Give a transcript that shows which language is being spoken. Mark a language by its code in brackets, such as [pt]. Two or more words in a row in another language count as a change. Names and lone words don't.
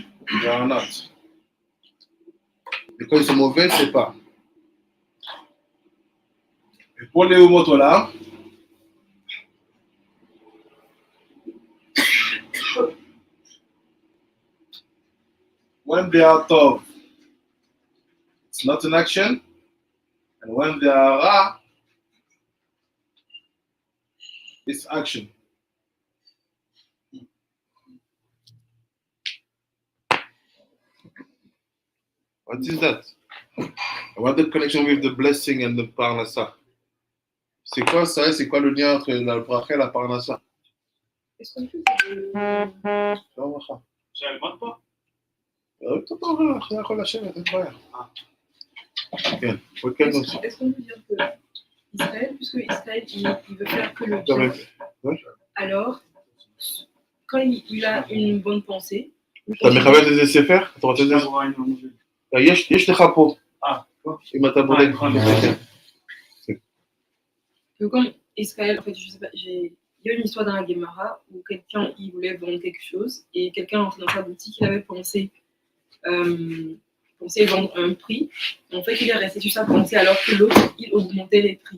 [en] They are not. [fr] Et quand ils sont mauvais, c'est pas. Et pour les Umotolam, [en] when they are tov, it's not an action. And when they are ra, it's action. What is that? What the connection with the blessing and the parnassa? [fr] C'est quoi ça? C'est quoi le lien entre la bracha et la parnassa? Est-ce qu'on peut Ça augmente pas? Est-ce qu'on peut dire que Israël, puisque Israël il veut faire que le bien, alors quand il a une bonne pensée, [he] אתה מכבד איזה ספר? אתה רוצה איזה? יש לך פה. אם אתה בודק. [fr] Comme Israël, en fait, je sais pas, il y a une histoire dans la Gemara où quelqu'un il voulait vendre quelque chose et quelqu'un entré dans sa boutique, il avait pensé vendre un prix. En fait, il est resté sur sa pensée alors que l'autre, il augmentait les prix.